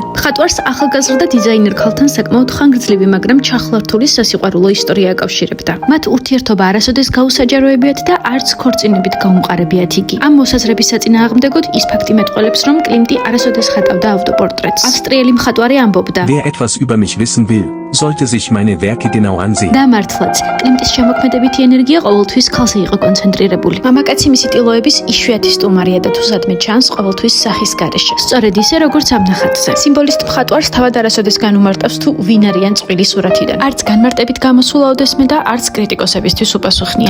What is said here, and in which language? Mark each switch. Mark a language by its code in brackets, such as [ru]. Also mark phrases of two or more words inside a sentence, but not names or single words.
[ka] მხატვარს ახალგაზრდა დიზაინერ ქალთან საკმაოდ ხანგრძლივი, მაგრამ ჩახლართული სასიყვარულო ისტორია აკავშირებდა. მათ ურთიერთობა არასოდეს გაუსაჯაროებიათ და არც ქორწინებით გაუმყარებიათ იგი. ამ მოსაზრების საწინააღმდეგოდ ის ფაქტი მეტყველებს, რომ კლიმტი არასოდეს ხატავდა ავტოპორტრეტს. ავსტრიელი მხატვარი ამბობდა: [de] Wer etwas über mich wissen will, sollte sich meine Werke genau ansehen. [ka] და მართლაც, კლიმტის შემოქმედებითი ენერგია ყოველთვის ქალზე იყო კონცენტრირებული. მამაკაცი მისი ტილოების იშვიათი სტუმარია და თუ სადმე ჩანს, ყოველთვის სახის გარეშე. სწორედ ისე, როგორც ამ ნახატზე. სიმბოლისტ მხატვარს თავად არასოდეს განუმარტავს თუ ვინ არიან წყვილი სურათიდან. არც განმარტებით გამოსულა ოდესმე და არც კრიტიკოსებისთვის უპასუხნია.